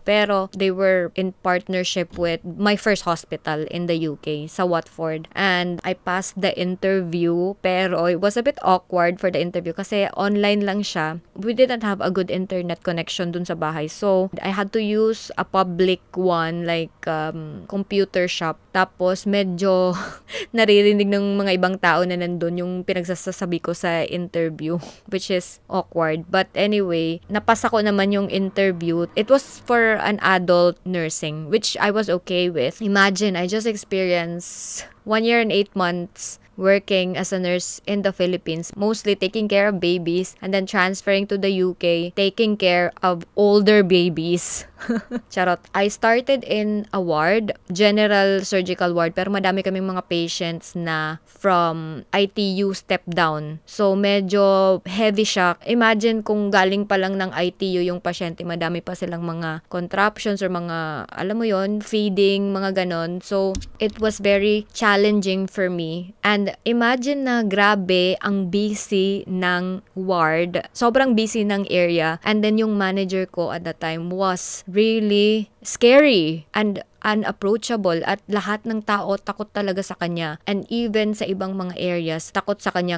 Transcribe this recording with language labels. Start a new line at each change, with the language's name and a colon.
English: Pero they were in partnership with my first hospital in the UK, sa Watford. And I passed the interview, pero it was a bit awkward for the interview
Filipino: kasi online lang siya.
English: We didn't have a good internet connection
Filipino: dun sa bahay.
English: So, I had to use a public one, like computer shop.
Filipino: Tapos, medyo naririnig ng mga ibang tao na nandun yung pinagsasabi ko sa interview,
English: which is awkward.
Filipino: But anyway, napasa ko naman yung interview.
English: It was for an adult nursing, which I was okay with. Imagine, I just experienced 1 year and 8 months working as a nurse in the Philippines, mostly taking care of babies and then transferring to the UK, taking care of older babies. Charot. I started in a ward, general surgical ward,
Filipino: pero madami kaming mga patients na
English: from ITU step down.
Filipino: So, medyo heavy shock. Imagine kung galing pa lang ng ITU yung pasyente, madami pa silang mga contractions or mga, alam mo yon, feeding, mga ganon.
English: So, it was very challenging for me.
Filipino: And imagine na grabe ang busy ng ward. Sobrang busy ng area.
English: And then yung manager ko at that time was really scary and unapproachable
Filipino: at lahat ng tao takot talaga sa kanya. And even sa ibang mga areas, takot sa kanya.